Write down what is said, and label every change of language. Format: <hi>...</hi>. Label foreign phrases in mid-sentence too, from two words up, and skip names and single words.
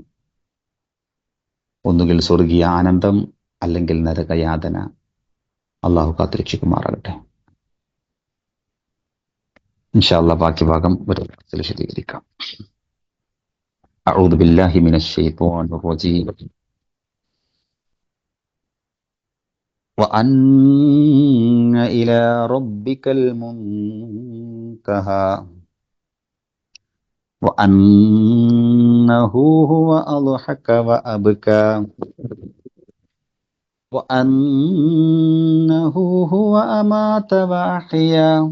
<ml>ഒന്നുകിൽ സ്വർഗീയ ആനന്ദം, അല്ലെങ്കിൽ നരകയാതന. അള്ളാഹു കാത്തുരക്ഷിക്കുമാറാകട്ടെ.</ml> <ar>إن شاء الله</ar> <ml>ബാക്കി ഭാഗം ഒരു വിശദീകരിക്കാം.</ml> <ar>أعوذ بالله من الشيطان الرجيم. وأن إلى ربك المنتهى وأنه هو أضحك وأبكى وأنه هو أمات وأحيا</ar>